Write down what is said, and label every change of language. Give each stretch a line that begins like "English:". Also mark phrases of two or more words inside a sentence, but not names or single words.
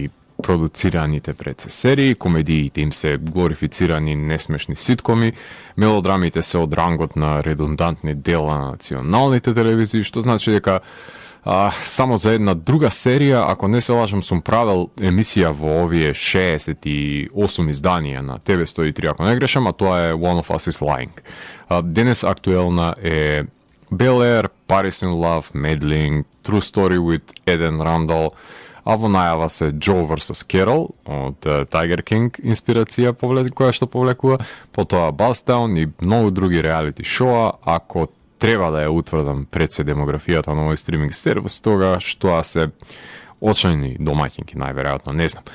Macedonian: продуцираните пред се серии, комедиите им се глорифицирани несмешни ситкоми, мелодрамите се од рангот на редундантни дела на националните телевизии, што значи дека само за една друга серија, ако не се лажам, сум правил емисија во овие 68 изданија на ТВ 103, ако не грешам, а тоа е One of Us is Lying. Денес актуелна е Bel Air, Paris in Love, Meddling, True Story with Eden Randall, а во најава се Joe vs. Carol од Tiger King инспирација која што повлекува, потоа Buzztown и многу други реалити шоа. Ако треба да ја утврдам пред се демографијата на овој стриминг сервис, тога што се очајни домаќинки, најверојатно, не знам.